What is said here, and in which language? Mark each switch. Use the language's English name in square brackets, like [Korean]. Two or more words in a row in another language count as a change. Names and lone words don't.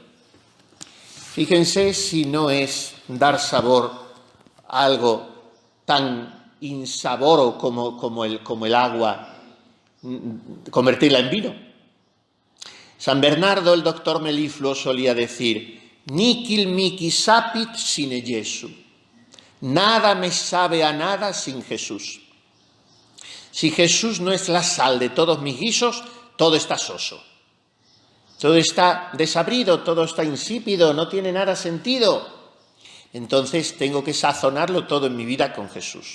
[Spanish] Fíjense si no es dar sabor a algo tan insaboro como el agua, convertirla en vino. San Bernardo, el doctor Melifluo, solía decir: [Latin] Nihil mihi sapit sine Jesu. [Spanish] Nada me sabe a nada sin Jesús. Si Jesús no es la sal de todos mis guisos, todo está soso. Todo está desabrido, todo está insípido, no tiene nada sentido. Entonces tengo que sazonarlo todo en mi vida con Jesús.